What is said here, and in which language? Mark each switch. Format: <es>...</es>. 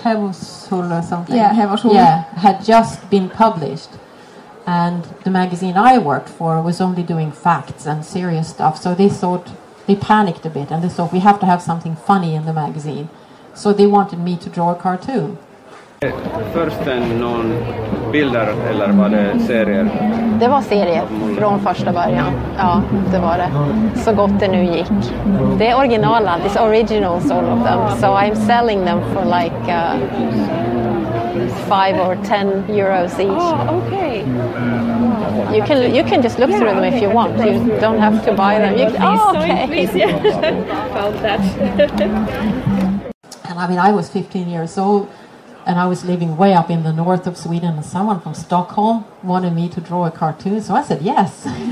<en>Hevoshullu or something? Yeah, Hevoshullu. Yeah, had just been published. And the magazine I worked for was only doing facts and serious stuff. So they panicked a bit and they thought we have to have something funny in the magazine. So they wanted me to draw a cartoon.</en> <sv>Försten någon bilder eller var det serier? Det var serier från första början. Ja, det var det. Så gott det nu gick. Det är originala,</sv> <en>it's originals all of them. So I'm selling them for like 5 or 10 euros each. Oh, okay. You can just look through them if you want. You don't have to buy them. Okay. Please, yeah. Found that. And I mean, I was 15 years old and I was living way up in the north of Sweden, and someone from Stockholm wanted me to draw a cartoon, so I said yes.</en>